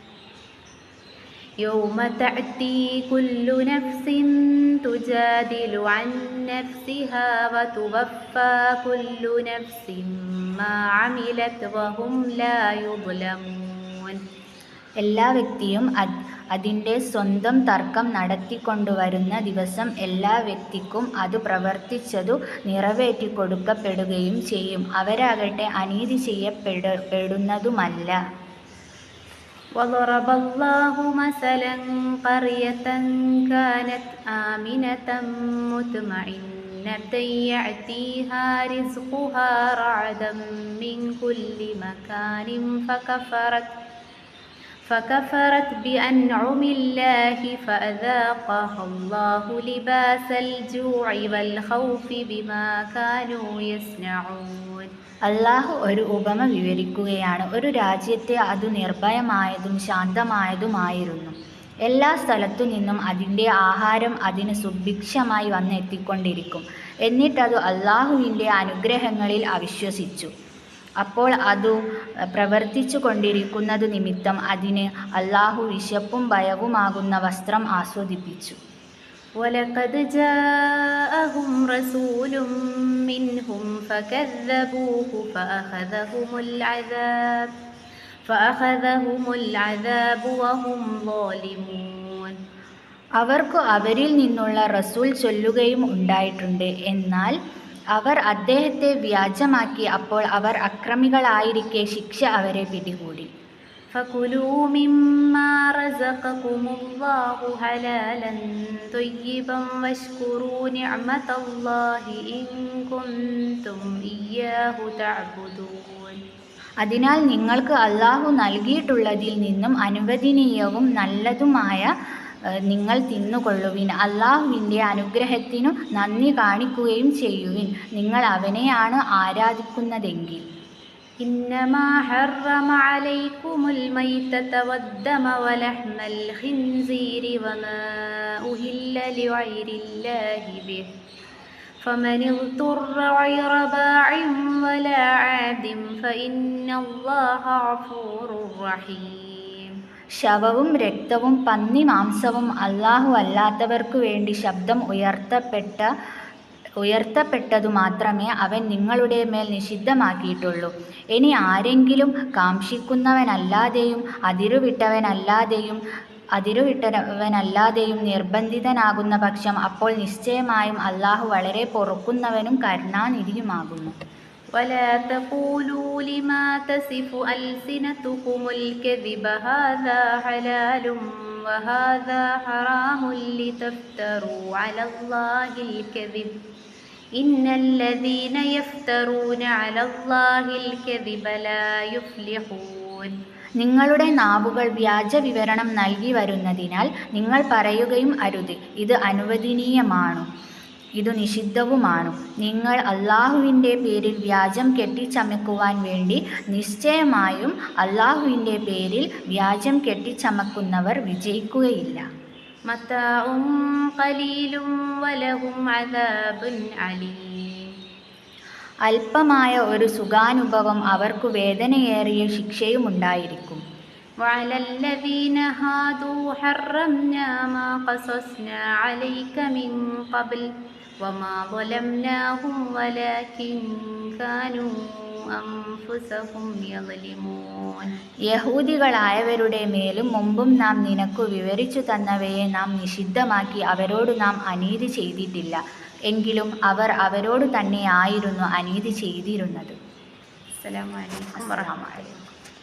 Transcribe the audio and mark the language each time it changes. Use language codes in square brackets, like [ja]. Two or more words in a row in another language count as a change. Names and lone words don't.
[ar] يوم تأتي كل نفس تجادل عن نفسها وتوفى كل نفس ما عملت وهم لا يظلمون. [ml] എല്ലാ വ്യക്തിയും അതിൻ്റെ സ്വന്തം തർക്കം നടത്തിക്കൊണ്ടുവരുന്ന ദിവസം എല്ലാ വ്യക്തിക്കും അത് പ്രവർത്തിച്ചതു നിറവേറ്റിക്കൊടുക്കപ്പെടുകയും ചെയ്യും. അവരാകട്ടെ അനീതി ചെയ്യപ്പെടുന്നതുമല്ല. [ar] وضرب الله مثلا قرية كانت آمنة مطمئنة يأتيها رزقها رعدا من كل مكان فكفرت بأنعم الله فأذاقها الله لباس الجوع والخوف بما كانوا يصنعون. [ml] അള്ളാഹു ഒരു ഉപമ വിവരിക്കുകയാണ്. ഒരു രാജ്യത്തെ അത് നിർഭയമായതും ശാന്തമായതുമായിരുന്നു. എല്ലാ സ്ഥലത്തു നിന്നും അതിൻ്റെ ആഹാരം അതിന് സുഭിക്ഷമായി വന്നെത്തിക്കൊണ്ടിരിക്കും. എന്നിട്ടതു അള്ളാഹുവിൻ്റെ അനുഗ്രഹങ്ങളിൽ അവിശ്വസിച്ചു. അപ്പോൾ അതു പ്രവർത്തിച്ചു കൊണ്ടിരിക്കുന്നതു നിമിത്തം അതിന് അള്ളാഹു വിശപ്പും ഭയവുമാകുന്ന വസ്ത്രം ആസ്വദിപ്പിച്ചു. [ar] وَلَقَدْ جَاءَهُمْ رَسُولٌ مِّنْهُمْ فَكَذَّبُوهُ فَأَخَذَهُمُ الْعَذَابُ وَهُمْ ظَالِمُونَ. [ml] അവർക്കു അവരിൽ നിന്നുള്ള റസൂൽ ചൊല്ലുകയും ഉണ്ടായിട്ടുണ്ട്. എന്നാൽ അവർ അദ്ദേഹത്തെ വ്യാജമാക്കി. അപ്പോൾ അവർ അക്രമികളായിരിക്കെ ശിക്ഷ അവരെ പിടികൂടി. [ar] فَكُلُوا مِمَّا رَزَقَكُمُ اللَّهُ حَلَالًا طَيِّبًا وَاشْكُرُوا نِعْمَةَ اللَّهِ إِن كُنتُمْ إِيَّاهُ تَعْبُدُونَ. [ml] അതിനാൽ നിങ്ങൾക്ക് അള്ളാഹു നൽകിയിട്ടുള്ളതിൽ നിന്നും അനുവദനീയവും നല്ലതുമായ നിങ്ങൾ തിന്നുകൊള്ളുവിൻ. അള്ളാഹുവിൻ്റെ അനുഗ്രഹത്തിനു നന്ദി കാണിക്കുകയും ചെയ്യുവിൻ, നിങ്ങൾ അവനെയാണ് ആരാധിക്കുന്നതെങ്കിൽ. [ar] إنما حرم عليكم الميتة والدم ولحم الخنزير وما أهل لغير الله به فمن اضطر غير باع ولا عاد فإن الله غفور رحيم. [ml] ശവവും രക്തവും പന്നി മാംസവും അള്ളാഹു അല്ലാത്തവർക്കു വേണ്ടി ശബ്ദം ഉയർത്തപ്പെട്ടതു മാത്രമേ അവൻ നിങ്ങളുടെ മേൽ നിഷിദ്ധമാക്കിയിട്ടുള്ളൂ. ഇനി ആരെങ്കിലും കാംക്ഷിക്കുന്നവനല്ലാതെയും അതിരുവിട്ടവനല്ലാതെയും നിർബന്ധിതനാകുന്ന പക്ഷം അപ്പോൾ നിശ്ചയമായും അള്ളാഹു വളരെ പൊറുക്കുന്നവനും കരുണാനിധിയുമാകുന്നു. [ar] ولا تقولوا لما تصف ألسنتكم الكذب هذا حلال وهذا حرام لتفتروا على الله الكذب إن الذين يفترون على الله الكذب لا يفلحون. [ml] നിങ്ങളുടെ നാവുകൾ വ്യാജ വിവരണം നൽകി വരുന്നതിനാൽ നിങ്ങൾ പറയുകയും അരുത്, ഇത് അനുവദനീയമാണു, ഇതു നിഷിദ്ധവുമാണു. നിങ്ങൾ അള്ളാഹുവിൻ്റെ പേരിൽ വ്യാജം കെട്ടിച്ചമക്കുവാൻ വേണ്ടി നിശ്ചയമായും അള്ളാഹുവിൻ്റെ പേരിൽ വ്യാജം കെട്ടിച്ചമക്കുന്നവർ വിജയിക്കുകയില്ല. [ar] متاع قليل ولهم عذاب أليم. [ml] അല്പമായ ഒരു സുഖാനുഭവം അവർക്കു വേദനയേറിയ ശിക്ഷയുമുണ്ടായിരിക്കും. [ar] وعلى الذين هادوا حرمنا ما قصصنا عليك من قبل وما ظلمناهم ولكن كانوا أنفسهم يظلمون. [ml] യഹൂദികളായവരുടെ മേലും മുമ്പും നാം നിനക്കു വിവരിച്ചു തന്നവയെ നാം നിഷിദ്ധമാക്കി അവരോട് നാം അനീതി ചെയ്തിട്ടില്ല. എങ്കിലും അവർ അവരോട് തന്നെ ആയിരുന്നു അനീതി ചെയ്തിരുന്നത്. [ar] السلام عليكم ورحمة الله.